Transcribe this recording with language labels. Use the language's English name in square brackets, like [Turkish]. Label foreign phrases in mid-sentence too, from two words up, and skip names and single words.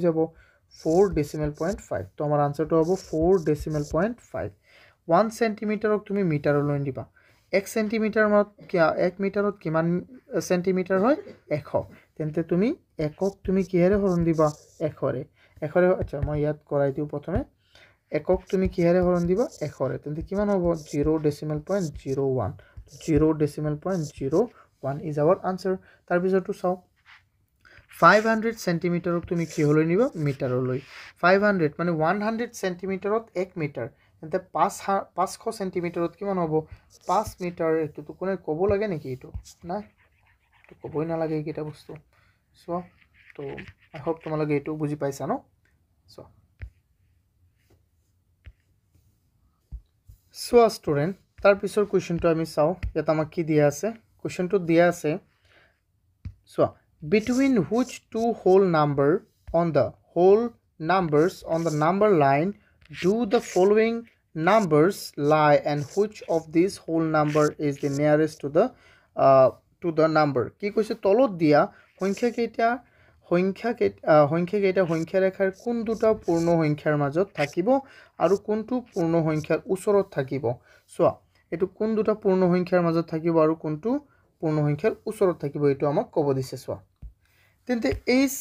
[Assamese] যাব 4.5 তো আমাৰ আনসাৰটো হ'ব 4.5 1 সেন্টিমিটাৰক তুমি মিটাৰলৈ দিবা 1 সেন্টিমিটাৰত 1 মিটাৰত কিমান সেন্টিমিটাৰ হয় 100 তেন্তে তুমি 1ক তুমি কিহেৰে হৰণ দিবা 100ৰে আচ্ছা মই ইয়াত কৰাই দিও প্ৰথমে 1ক তুমি কিহেৰে হৰণ দিবা 100ৰে তেন্তে কিমান হ'ব 0.01 0.01 is our answer তাৰ পিছৰটো চাও 500 সেন্টিমিটাৰক তুমি কি হলৈ নিবা মিটাৰলৈ 500 মানে 100 সেন্টিমিটাৰত 1 মিটাৰ তেন্তে 500 সেন্টিমিটাৰত কিমান হ'ব 5 মিটাৰ এটো তো কোনে ক'ব লাগে নেকি এটো না তো ক'বই না লাগে এইটা বস্তু সো তো [English] I hope [Assamese] তোমালোকে এটো বুজি পাইছা ন [English] so student [Assamese] তাৰ পিছৰ কোৱেশ্চনটো আমি চাও ইয়াত আমাক কি দিয়া আছে কোৱেশ্চনটো দিয়া আছে [English] সো between which two whole numbers on the number line do the following numbers lie and which of these whole number is the nearest to the number [Assamese] কি কৈছে তলত দিয়া সংখ্যা কেইটা সংখ্যা ৰেখাৰ কোন দুটা পূৰ্ণ সংখ্যাৰ মাজত থাকিব আৰু কোনটো পূৰ্ণ সংখ্যাৰ ওচৰত থাকিব সো এটো কোন দুটা পূৰ্ণ সংখ্যাৰ মাজত থাকিব আৰু কোনটো পূৰ্ণ সংখ্যাৰ ওচৰত থাকিব এটো আমাক ক'ব দিছে সো তেন্তে এই